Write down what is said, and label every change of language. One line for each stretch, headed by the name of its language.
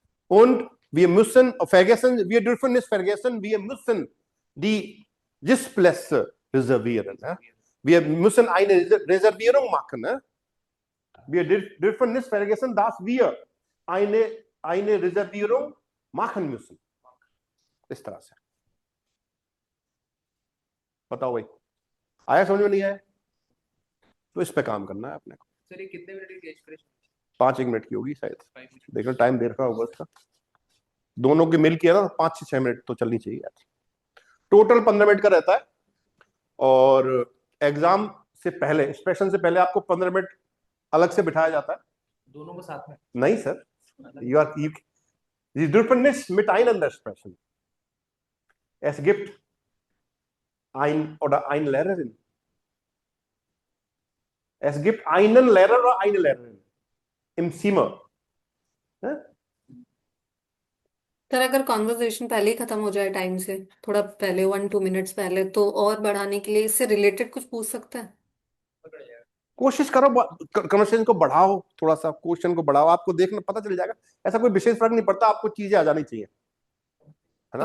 German: Und wir dürfen nicht vergessen, wir müssen die Sitzplätze reservieren. Wir müssen eine Reservierung machen. Wir dürfen nicht vergessen, dass wir eine Reservierung machen müssen.
Hindi: इस तरह से बताओ भाई, आया समझ में? नहीं आया तो इस पे काम करना है अपने को। सर ये कितने मिनट की एक्सप्रेशन? 5 मिनट की होगी शायद, देखना टाइम देर का होगा उसका। दोनों के मिल किया ना 5 से 6 मिनट तो चलनी चाहिए यार। टोटल 15 मिनट का रहता है, और एग्जाम से पहले, एक्सप्रेशन से पहले आपको 15 मिनट अलग से बिठाया जाता है। दोनों को साथ में? नहीं sir,
German: Sie dürfen nicht miteinander sprechen. Es gibt ein oder eine Lehrerin. Es gibt einen Lehrer oder eine Lehrerin im Zimmer.
Hindi: Sir अगर कॉन्वर्सेशन पहले ही खत्म हो जाए टाइम से, थोड़ा पहले 1-2 मिनट्स पहले, तो और बढ़ाने के लिए इससे रिलेटेड कुछ पूछ सकते हैं? कोशिश करो, कन्वर्सेशन को बढ़ाओ, थोड़ा सा क्वेश्चन को बढ़ाओ, आपको देखना पता चल जाएगा। ऐसा कोई विशेष फर्क नहीं पड़ता, आपको चीजें आ जानी चाहिए, है ना?